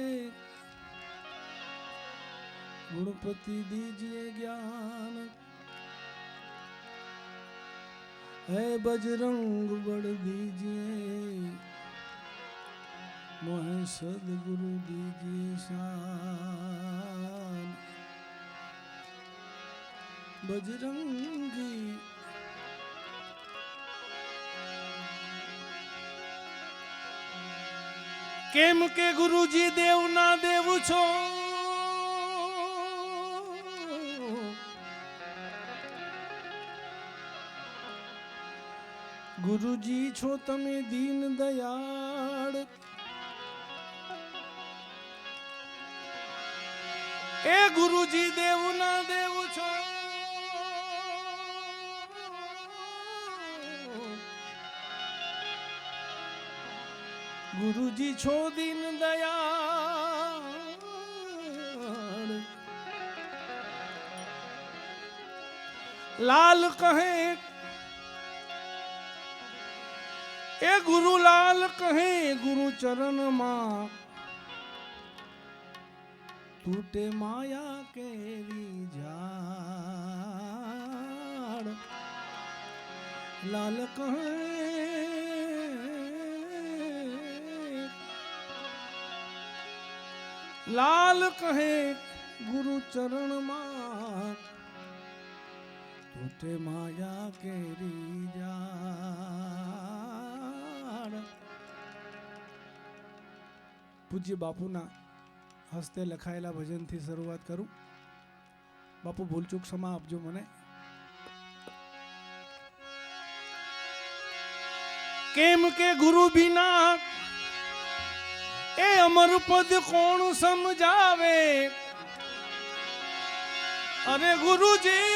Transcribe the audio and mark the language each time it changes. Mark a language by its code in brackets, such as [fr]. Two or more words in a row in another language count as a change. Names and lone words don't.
[hi] गुणपति दीजिए ज्ञान है बजरंग बड़ दीजिए मोहे सदगुरु दीजिए शान बजरंगी [gu] કેમ કે ગુરુજી દેવ ના દેવ છો ગુરુજી છો તમે દીન દયાળ એ ગુરુજી દેવ ના દેવ છો ગુરુજી છો દીન દયાળ લાલ કહે એ ગુરુ લાલ કહે ગુરુ ચરણ માં તૂટે માયા કેરી ઝાડ લાલ કહે લાલ કહે ગુરુ ચરણ માં તૂટે માયા કેરી ઝાડ પૂજ્ય બાપુના હસ્તે लखाયેલા ભજનથી શરૂઆત કરું। બાપુ ભૂલચૂક ક્ષમા આપજો મને। કેમ કે ગુરુ બિના એ અમર પદ કોણ સમજાવે અરે ગુરુજી